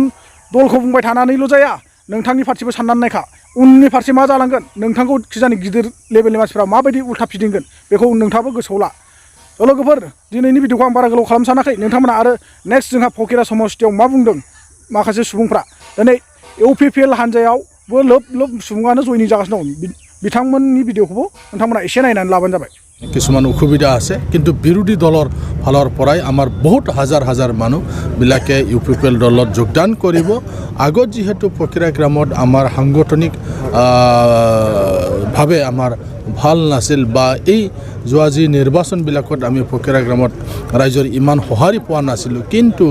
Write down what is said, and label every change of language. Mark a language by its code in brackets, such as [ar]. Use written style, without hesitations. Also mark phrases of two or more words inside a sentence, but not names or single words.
[brx] दलखौ बुंबाय थानानैल' जाया नोंथांनि फारसेबो साननानै नायखा उननि फारसे मा जालांगोन नोंथांखौ खिजानि गिदिर लेभेलनि मानसिफ्रा माबायदि उल्था फिदिंगोन बेखौ नोंथाङाबो गोसोआव ला लोगोफोर दिनैनि भिडिअखौ आं बारा गोलाव खालामनो सानाखै नोंथांमोना आरो नेक्स्ट जोंहा फकिरा समष्टियाव मा बुंदों माखासे सुबुंफ्रा दिनै इउपिपिएल हान्जायावबो लोब सुबुङानो जयनिं जागासिनो दं बिथांमोननि भिडिअखौबो नोंथांमोना एसे नायनानै लाबानो जाबाय [as] কিছুমান অসুবিধা আছে কিন্তু বিৰোধী দলৰ ফালৰ পৰাই আমাৰ বহুত হাজাৰ মানুহবিলাকে ইউপিপিএল দলত যোগদান কৰিব আগত যিহেতু ফকিৰা গ্ৰামত আমাৰ সাংগঠনিক ভাৱে আমাৰ ভাল নাছিল বা এই যোৱা যি নিৰ্বাচনবিলাকত আমি ফকিৰা গ্ৰামত ৰাইজৰ ইমান সঁহাৰি পোৱা নাছিলোঁ কিন্তু